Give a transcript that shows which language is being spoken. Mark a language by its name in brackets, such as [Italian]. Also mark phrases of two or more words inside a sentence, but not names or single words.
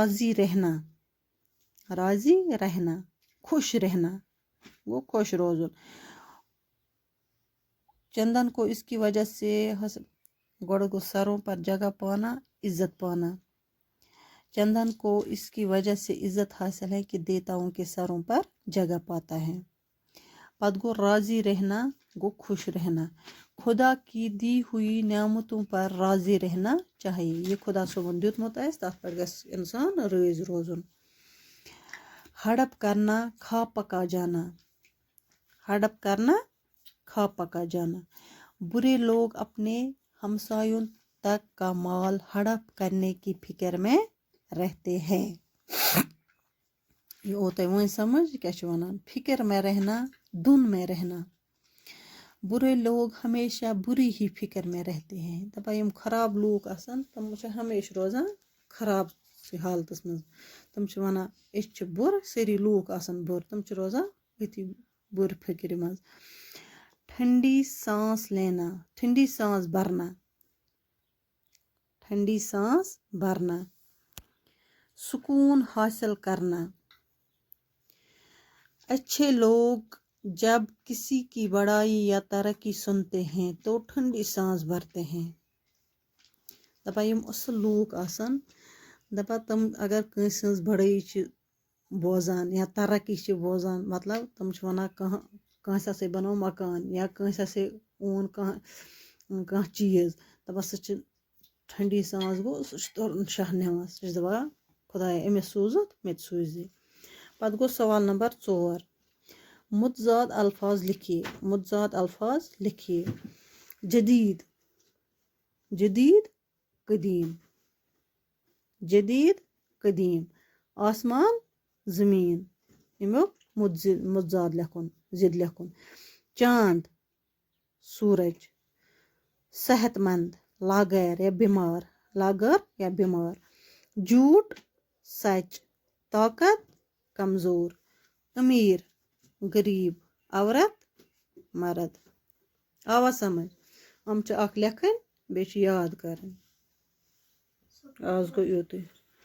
[Urdu] راضی رہنا خوش رہنا وہ [Kashmiri] خوش روزن [Urdu] چندن کو اس کی وجہ سے گوڑ گو سروں پر جگہ پانا عزت پانا چندن کو اس کی وجہ سے عزت حاصل ہے کہ دیوتاؤں کے سروں پر جگہ پاتا ہے [Kashmiri] پتہٕ گوٚو [Urdu] راضی رہنا گو خوش رہنا خدا کی دی ہوئی نعمتوں پر راضی رہنا چاہیے [Kashmiri] یہ خدا صٲبن دیُتمُت آسہِ تَتھ پٮ۪ٹھ گژھِ اِنسان رٲضۍ روزُن [Urdu] ہڑپ کرنا کھا پکا جانا ہڑپ کرنا کھا پکا جانا برے لوگ اپنے ہمسایوں تک کا مال ہڑپ کرنے کی فکر میں رہتے ہیں یہ ہوتا ہے وہیں سمجھ کیا [Kashmiri] چھِ ونان [Urdu] فکر میں رہنا دھن میں رہنا برے لوگ ہمیشہ بری ہی فکر میں رہتے ہیں [Kashmiri] دَپان یِم خراب لوٗکھ آسان تِم چھِ ہمیشہ روزان خراب حالتس منٛز تِم چھِ ونان أسۍ چھِ بُرٕ سٲری لوٗکھ آسان بُرٕ تِم چھِ روزان أتھی بُرٕ فِکرِ منٛز [Urdu] ٹھنڈی سانس لینا ٹھنڈی سانس بھرنا سکون حاصل کرنا اچھے لوگ جب کسی کی بڑائی یا ترقی سنتے ہیں تو ٹھنڈی سانس بھرتے ہیں [Kashmiri] دَپان یِم اصل لوٗکھ آسان دَپان تِم اگر کٲنٛسہِ ہٕنٛز بڑٲیی چھِ بوزان یا ترقی چھِ بوزان مطلب تِم چھِ ونان کٲنٛسہِ ہسا بنوو مکان یا کٲنٛسہِ ہسا اوٚن کانٛہہ چیٖز دَپان سُہ چھِ [Urdu] ٹھنڈی سانس [Kashmiri] گوٚو سُہ چھُ تُرُن شاہ نِوان سُہ چھُ دَپان خدایا أمِس سوٗزُتھ مےٚ تہِ سوٗزِ پتہٕ گوٚو [Urdu] سوال نمبر 4 متضاد الفاظ لکھیے جدید قدیم آسمان زٔمیٖن [Kashmiri] اَمیُک مُتضاد لیکھُن ضِد لیکھُن چاند [Urdu] سورج صحت مند لاغیر یا بیمار لاغر یا بیمار جھوٹ سچ طاقت کمزور امیر غریب عورت مرد [Kashmiri] آوا سمجھ یِم چھِ اکھ لیکھٕنۍ بیٚیہِ چھِ یاد کَرٕنۍ آز گوٚو یُتُے